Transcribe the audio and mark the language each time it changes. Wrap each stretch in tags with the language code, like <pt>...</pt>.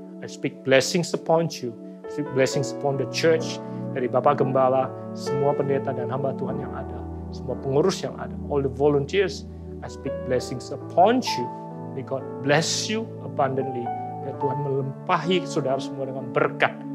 <en>I speak blessings upon you. I speak blessings upon the church.</en> <id>Dari Bapak Gembala, semua pendeta dan hamba Tuhan yang ada. Semua pengurus yang ada.</id> <en>All the volunteers. I speak blessings upon you. May God bless you abundantly.</en> <id>Ya Tuhan melimpahi saudara semua dengan berkat.</id>